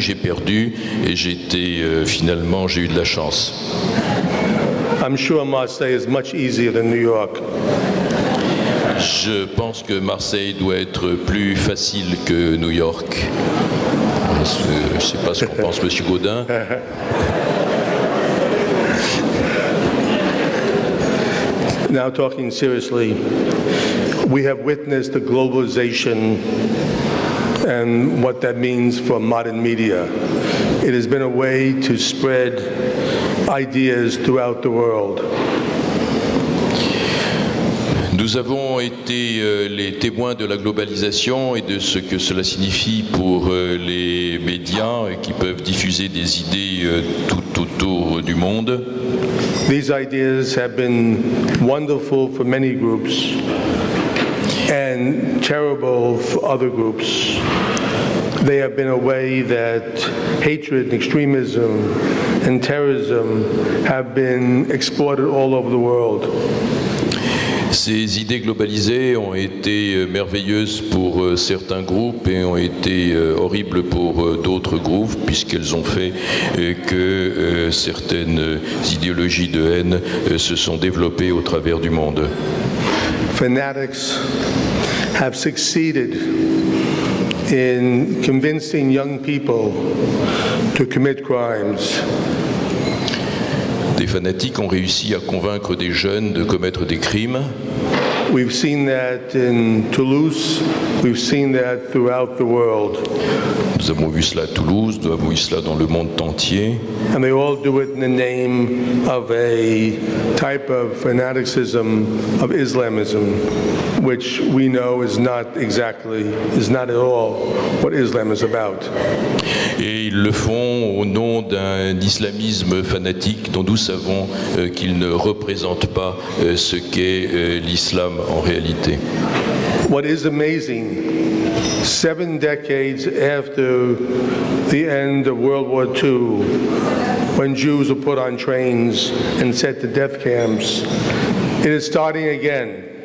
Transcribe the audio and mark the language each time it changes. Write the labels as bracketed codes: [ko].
[fr] J'ai perdu et finalement j'ai eu de la chance. [en] I'm sure Marseille is much easier than New York. [fr] Je pense que Marseille doit être plus facile que New York. Je ne sais pas ce qu'en pense M. Gaudin. [en] Now talking seriously, we have witnessed the globalization and what that means for modern media. It has been a way to spread ideas throughout the world. [fr] Nous avons été les témoins de la globalisation et de ce que cela signifie pour les médias qui peuvent diffuser des idées tout autour du monde. [en] These ideas have been wonderful for many groups and terrible for other groups. They have been a way that hatred and extremism and terrorism have been exported all over the world. [fr] Ces idées globalisées ont été merveilleuses pour certains groupes et ont été horribles pour d'autres groupes, puisqu'elles ont fait que certaines idéologies de haine se sont développées au travers du monde. [en] Fanatics have succeeded in convincing young people to commit crimes. [fr] Des fanatiques ont réussi à convaincre des jeunes de commettre des crimes. [en] We've seen that in Toulouse. We've seen that throughout the world. [fr] Nous avons vu cela à Toulouse, nous avons vu cela dans le monde entier. [en] And they all do it in the name of a type of fanaticism of Islamism, which we know is not at all what Islam is about. [fr] Et ils le font au nom d'un islamisme fanatique dont nous savons qu'il ne représente pas ce qu'est l'islam en réalité. [en] What is amazing, 7 decades after the end of World War II, when Jews were put on trains and sent to death camps, it is starting again.